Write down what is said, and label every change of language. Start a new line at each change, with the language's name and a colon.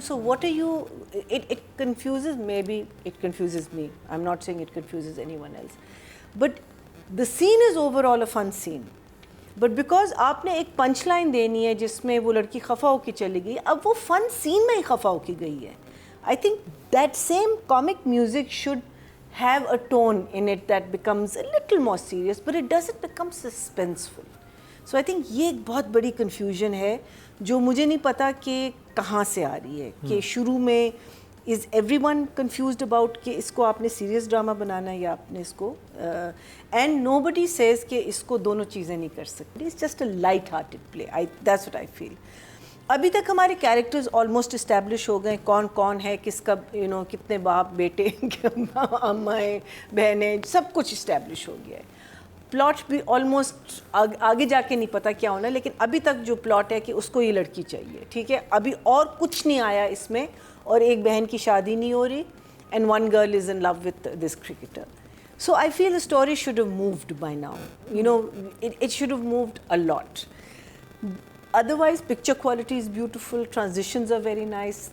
English: So what are you, it confuses, maybe it confuses me. I'm not saying it confuses anyone else. But the scene is overall a fun scene. But because
Hindi: आपने एक punch line देनी है जिसमें वो लड़की खफा होकर चली गई, अब वो फन सीन में ही खफा होकर गई है.
English: I think that same comic music should have a tone in it that becomes a little more serious, but it doesn't become suspenseful. So I think
Hindi: ये एक बहुत बड़ी confusion है जो मुझे नहीं पता कि कहाँ से आ रही है. कि शुरू में
English: is everyone confused about
Hindi: कि इसको आपने serious drama बनाना है या आपने इसको
English: and nobody says
Hindi: कि इसको दोनों चीज़ें नहीं कर सकते.
English: It's just a light-hearted play. That's what I feel.
Hindi: अभी तक हमारे कैरेक्टर्स ऑलमोस्ट इस्टेब्लिश हो गए, कौन कौन है, किसका यू नो कितने बाप बेटे अम्माएँ बहनें, सब कुछ इस्टेब्लिश हो गया है. प्लॉट भी ऑलमोस्ट आगे जाके नहीं पता क्या होना, लेकिन अभी तक जो प्लॉट है कि उसको ये लड़की चाहिए, ठीक है. अभी और कुछ नहीं आया इसमें, और एक बहन की शादी नहीं हो रही,
English: And one girl is in love with this cricketer. So I feel the story should have moved by now. You know, it should have moved a lot. Otherwise, picture quality is beautiful. Transitions are very nice.